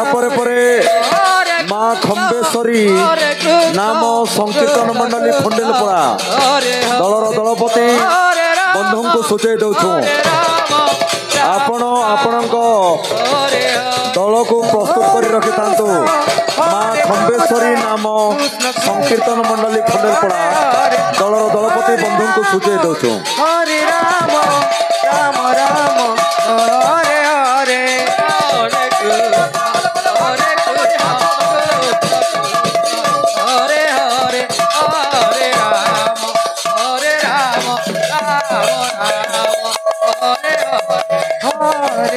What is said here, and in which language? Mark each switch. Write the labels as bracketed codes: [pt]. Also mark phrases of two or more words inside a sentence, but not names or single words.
[or] ପରେ ମା ଖମ୍ବେଶ୍ୱରୀ ନାମ ସଂକୀର୍ତ୍ତନ ମଣ୍ଡଳୀ ଫଣ୍ଡିଲପଡ଼ା ଦଳର ଦଳପତି ବନ୍ଧୁଙ୍କୁ ସୂଚାଇ ଦେଉଛୁ ଆପଣ ଆପଣଙ୍କ ଦଳକୁ ପ୍ରସ୍ତୁତ କରି ରଖିଥାନ୍ତୁ ମା ଖମ୍ବେଶ୍ୱରୀ ନାମ ସଂକୀର୍ତ୍ତନ ମଣ୍ଡଳୀ ଫଣ୍ଡିଲପଡ଼ା ଦଳର ଦଳପତି ବନ୍ଧୁଙ୍କୁ ସୂଚାଇ ଦେଉଛୁ [sa] हरे राम राम राम हरे हरे हरे हरे हरे राम हरे राम राम राम हरे हरे